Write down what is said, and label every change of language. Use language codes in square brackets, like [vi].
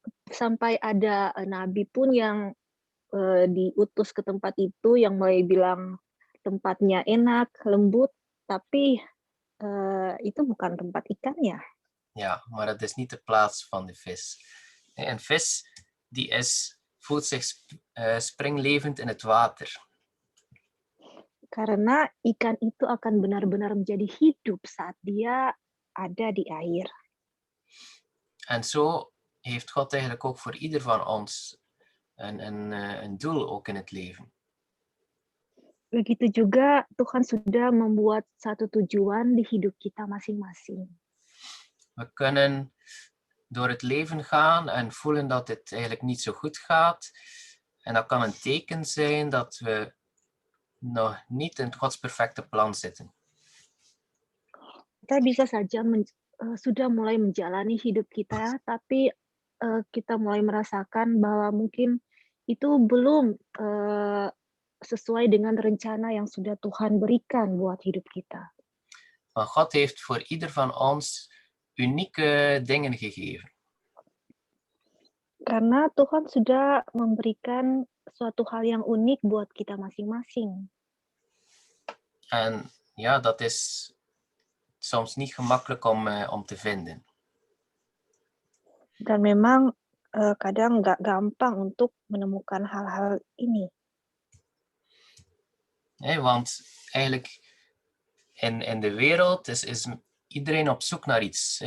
[id] Sampai ada nabi pun yang diutus ke tempat itu yang mulai bilang tempatnya enak, lembut, tapi itu bukan tempat ikannya. [nl] Ja, maar het is niet de plaats van de vis. Een vis die voelt zich springlevend in het water. [id] Karena ikan itu akan benar-benar menjadi hidup saat dia ada di air. [nl] En zo heeft God eigenlijk ook voor ieder van ons een doel ook in het leven. [id] Begitu juga Tuhan sudah membuat satu tujuan di hidup kita masing-masing. [nl] We kunnen door het leven gaan en voelen dat het eigenlijk niet zo goed gaat. En dat kan een teken zijn dat we nog niet in Gods perfecte plan zitten. [id] Kita bisa saja sudah mulai menjalani hidup kita, tapi kita mulai merasakan bahwa mungkin itu belum sesuai dengan rencana yang sudah Tuhan berikan buat hidup kita. [nl] Maar God heeft voor ieder van ons unieke dingen gegeven. [id] Karena Tuhan sudah memberikan suatu hal yang unik buat kita masing-masing. [nl] En ja, dat is soms niet gemakkelijk om te vinden. [id] Dan memang kadang nggak gampang untuk menemukan hal-hal ini. [nl] Want eigenlijk in de wereld is iedereen op zoek naar iets.